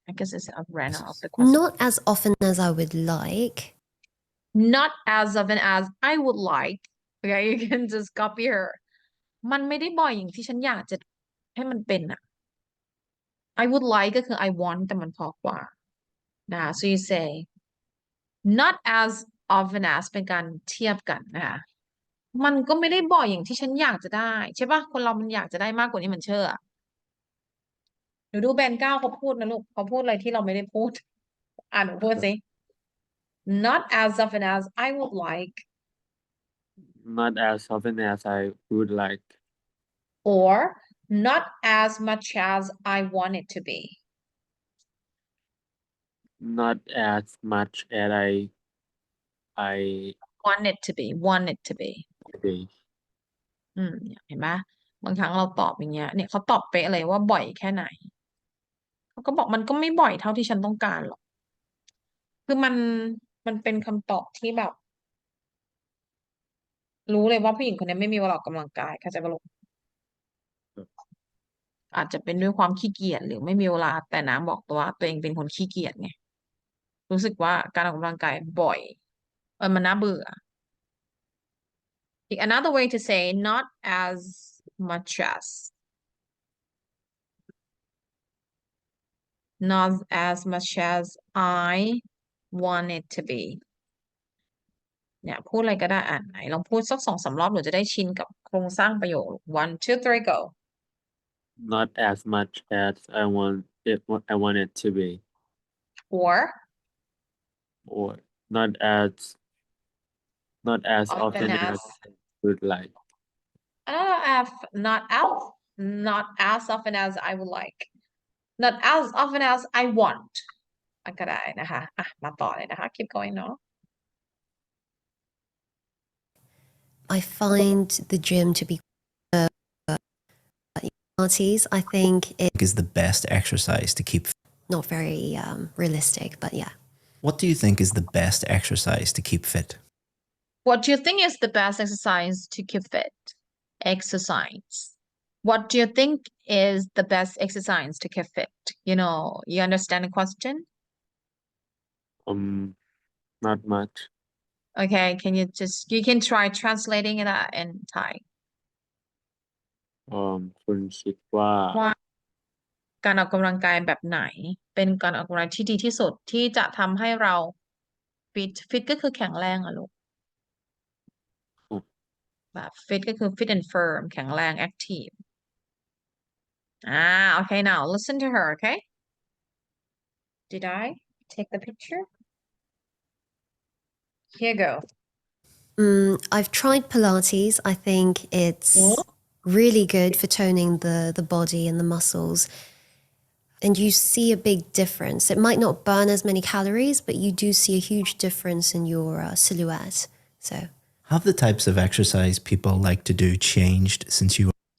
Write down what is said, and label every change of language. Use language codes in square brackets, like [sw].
[en] I guess it's a random of the question. Not as often as I would like. Not as often as I would like. Okay, you can just copy her. [th] มันไม่ได้บ่อยอย่างที่ฉันอยากจะให้มันเป็นอะ [en] I would like [th] ก็คือ [en] I want [th] แต่มันพอกว่านะ [en] so you say not as often as [th] เป็นการเทียบกันนะคะ มันก็ไม่ได้บ่อยอย่างที่ฉันอยากจะได้ใช่ปะคนเรามันอยากจะได้มากกว่านี้มันเชื่อหนูดูแบรนด์เก้าเขาพูดนะลูกเขาพูดอะไรที่เราไม่ได้พูดหนูพูดสิ [en] not as often as I would like Not as often as I would like. or not as much as I want it to be Not as much as I want it to be want it to be today. [th] เนี่ยเห็นไหมบางครั้งเราตอบอย่างเงี้ยเนี่ยเขาตอบเป๊ะเลยว่าบ่อยแค่ไหนเขาก็บอกมันก็ไม่บ่อยเท่าที่ฉันต้องการหรอกคือมันเป็นคำตอบที่แบบ รู้เลยว่าผู้หญิงคนนี้ไม่มีเวลาออกกำลังกายเข้าใจปะลูก อาจจะเป็นด้วยความขี้เกียจหรือไม่มีเวลาแต่น้ำบอกตัวว่าตัวเองเป็นคนขี้เกียจไงรู้สึกว่าการออกกำลังกายบ่อยมันน่าเบื่ออีก [en] another way to say not as much as not as much as I want it to be [th] เนี่ยพูดอะไรก็ได้ไหนลองพูดสัก2-3 รอบหนูจะได้ชินกับโครงสร้างประโยค [en] one two three go Not as much as I want it to be. or Not as often as I would like. Not as often as I would like not as often as I want [th] ก็ได้นะคะมาต่อเลยนะคะ [en] keep going [th] เนาะ [en] I find the gym to be Pilates. I think it Is the best exercise to keep fit? not very realistic, but yeah. What do you think is the best exercise to keep fit? What do you think is the best exercise to keep fit? Exercise. What do you think is the best exercise to keep fit? You understand the question? Not much. Okay, you can try translating it in Thai. [th] คุณคิดว่า ว่าการออกกำลังกายแบบไหนเป็นการออกกำลังที่ดีที่สุดที่จะทำให้เราฟิตก็คือแข็งแรงอะลูกแบบฟิตก็คือ [en] fit and firm [th] แข็งแรง [en] active okay now listen to her okay did I take the picture here you go I've tried Pilates. I think it's really good for toning the body and the muscles. and you see a big difference. It might not burn as many calories, but you do see a huge difference in your silhouette. So Have the types of exercise people like to do changed since you